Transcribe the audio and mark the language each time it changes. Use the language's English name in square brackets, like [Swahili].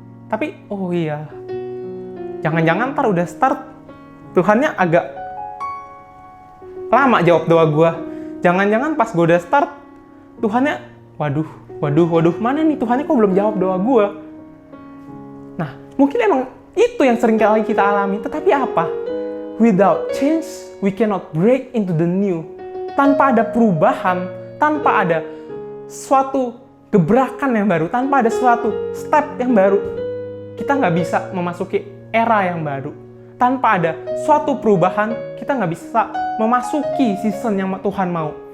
[Indonesian] Tapi, oh iya, jangan-jangan ntar udah start, Tuhannya agak lama jawab doa gue. Jangan-jangan pas gue udah start, Tuhannya, waduh, mana nih Tuhannya kok belum jawab doa gue? Nah, mungkin emang itu yang sering kali kita alami. Tetapi apa? [English] Without change, we cannot break into the new. [Indonesian] Tanpa ada perubahan, tanpa ada suatu gebrakan yang baru, tanpa ada suatu step yang baru, kita nggak bisa memasuki era yang baru. Tanpa ada suatu perubahan, kita nggak bisa memasuki season yang Tuhan mau.